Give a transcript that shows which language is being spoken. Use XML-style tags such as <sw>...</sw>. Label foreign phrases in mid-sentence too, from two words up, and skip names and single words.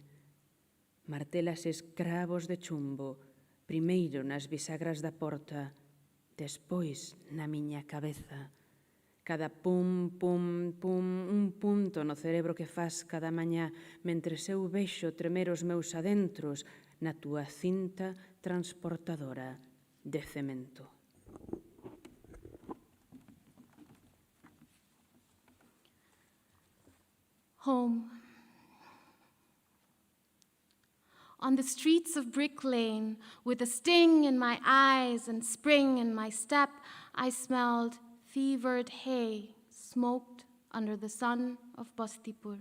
<gl>Martelas escravos de chumbo, primeiro nas bisagras da porta, despois na miña cabeza. Cada pum, pum, pum, un punto no cerebro que faz cada mañá, mentres eu vexo tremer os meus adentros na túa cinta transportadora de cemento.</gl> <en>Home. On the streets of Brick Lane, with a sting in my eyes and spring in my step, I smelled fevered hay smoked under the sun of Bastipur.</en>